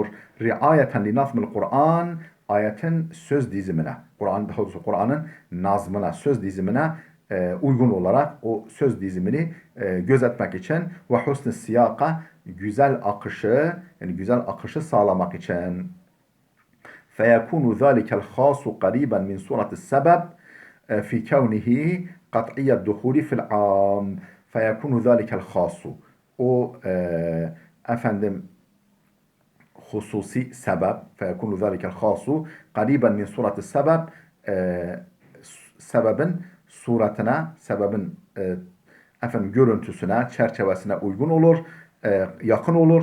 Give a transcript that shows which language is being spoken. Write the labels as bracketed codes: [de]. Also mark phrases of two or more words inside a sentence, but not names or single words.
[ar] رعاية لنظم القرآن, [tr] ayetin söz dizimine, Kur'an'ın nazmına, söz dizimine uygun olarak o söz dizimini gözetmek için ve husn-i siyaka, güzel akışı, yani güzel akışı sağlamak için. [ar] فَيَكُونُ ذَٰلِكَ الْخَاصُ قَرِيبًا مِنْ سُورَةِ السَّبَبِ فِي كَوْنِهِ قَطْعِيَّ الدُّخُولِ فِي الْعَامِ فَيَكُونُ ذَٰلِكَ الْخَاصُ, [tr] o hususi sebep, [ar] فيكون ذلك الخاص قريبا من صورة السبب, [tr] sebebin suretine, sebebin görüntüsüne, çerçevesine uygun olur, yakın olur.